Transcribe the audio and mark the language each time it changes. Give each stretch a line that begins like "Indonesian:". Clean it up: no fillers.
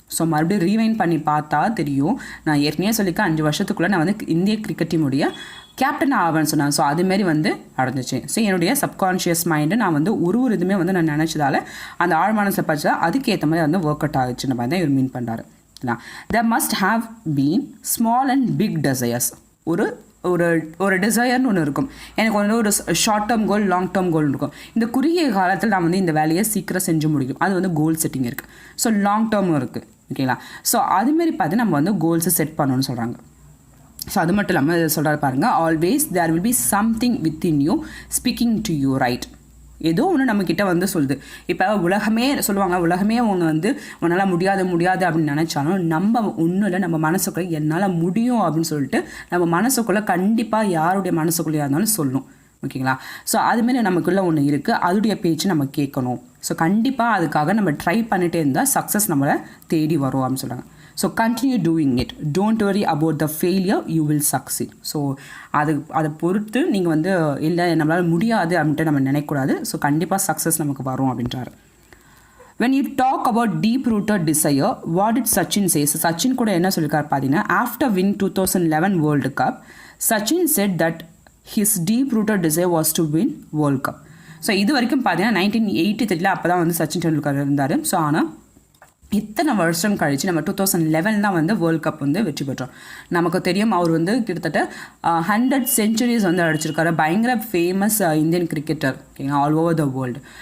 Tamil: So மறுபடியும் rewind பண்ணி பார்த்தா தெரியும், நான் ஏற்கனவே சொல்லிக்க 5 வருஷத்துக்குள்ளே நான் வந்து இந்திய கிரிக்கெட் டீமுடைய கேப்டன் ஆவேன்னு சொன்னேன். ஸோ அதுமாரி வந்து அடைஞ்சிச்சு. ஸோ என்னுடைய சப்கான்ஷியஸ் மைண்டு நான் வந்து ஒரு இதுவுமே வந்து நான் நினச்சதால அந்த ஆழ்மனசில் படிச்சா அதுக்கேற்ற மாதிரி வந்து ஒர்க் அவுட் ஆகிடுச்சுன்னு மாதிரி தான் இவர் மீன் பண்ணுறாரு.
English: there must have been small and big desires.
Tamil: ஒரு டிசையர்னு ஒன்று இருக்கும், எனக்கு வந்து ஒரு short term goal, long term goal இருக்கும். இந்த குறுகிய காலத்தில் நான் வந்து இந்த வேலையை சீக்கிரம் செஞ்சு முடியும், அது வந்து கோல் செட்டிங் இருக்குது. ஸோ லாங் டேர்மும் இருக்குது, ஓகேங்களா. ஸோ அதுமாரி பார்த்து நம்ம வந்து கோல்ஸை செட் பண்ணணும்னு சொல்கிறாங்க.
English: so
Tamil: அது மட்டும் இல்லாமல் சொல்கிறாரு பாருங்கள்,
English: Always there will be something within you speaking to you right.
Tamil: ஏதோ ஒன்று நம்மக்கிட்ட வந்து சொல்லுது. இப்போ உலகமே சொல்லுவாங்க, உலகமே ஒன்று வந்து உன்னால் முடியாது அப்படின்னு நினச்சாலும் நம்ம ஒன்றும் இல்லை, நம்ம மனசுக்குள்ளே என்னால் முடியும் அப்படின்னு சொல்லிட்டு நம்ம மனசுக்குள்ளே கண்டிப்பாக யாருடைய மனசுக்குள்ளேயா இருந்தாலும் சொல்லணும், ஓகேங்களா. ஸோ அதுமாரி நமக்குள்ளே ஒன்று இருக்குது, அதோடைய பேச்சு நம்ம கேட்கணும். ஸோ கண்டிப்பாக அதுக்காக நம்ம ட்ரை பண்ணிகிட்டே இருந்தால் சக்ஸஸ் நம்மளை தேடி வரும் அப்படின்னு சொல்கிறாங்க.
English: So continue doing it, don't worry about the failure, you will succeed.
Tamil: So அதை பொறுத்து நீங்கள் வந்து இல்லை நம்மளால் முடியாது அப்படின்ட்டு நம்ம நினைக்கக்கூடாது. ஸோ கண்டிப்பாக சக்ஸஸ் நமக்கு வரும் அப்படின்றாரு.
English: when you talk about deep rooted desire, what did Sachin say? So
Tamil: Sachin கூட என்ன சொல்லியிருக்காரு பார்த்தீங்கன்னா,
English: after win 2011 World Cup, Sachin said that his deep rooted desire was to win World Cup.
Tamil: So இது வரைக்கும் பார்த்தீங்கன்னா 1983 அப்போ தான் வந்து சச்சின் டெண்டுல்கர் இருந்தார். ஸோ ஆனால் இத்தனை வருஷம் கழித்து நம்ம 2011 தான் வந்து வேர்ல்ட் கப் வந்து வெற்றி பெற்றோம். நமக்கு தெரியும் அவர் வந்து கிட்டத்தட்ட 100 செஞ்சுரிஸ் வந்து அடிச்சிருக்காரு, பயங்கர ஃபேமஸ் இந்தியன் கிரிக்கெட்டர், ஓகேங்களா,
English: All over the world.